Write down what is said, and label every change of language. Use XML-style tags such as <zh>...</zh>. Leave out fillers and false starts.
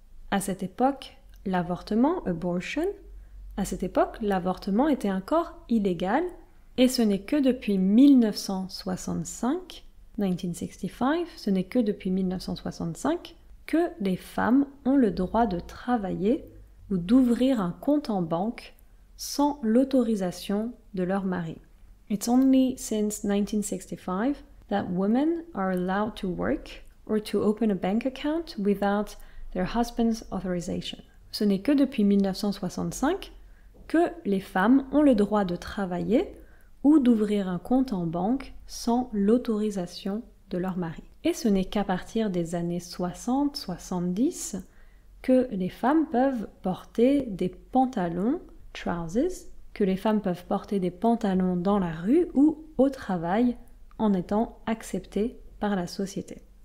<fr>À cette époque, l'avortement, abortion, à cette époque, l'avortement était encore illégal et ce n'est que depuis 1965, ce n'est que depuis 1965 que les femmes ont le droit de travailler ou d'ouvrir un compte en banque sans l'autorisation de leur mari.</fr> <en>It's only since 1965 that women are allowed to work or to open a bank account without their husband's authorization.</en> <fr>Ce n'est que depuis 1965 que les femmes ont le droit de travailler ou d'ouvrir un compte en banque sans l'autorisation de leur mari. Et ce n'est qu'à partir des années 60-70 que les femmes peuvent porter des pantalons, trousers, que les femmes peuvent porter des pantalons dans la rue ou au travail en étant acceptées par la société.</fr>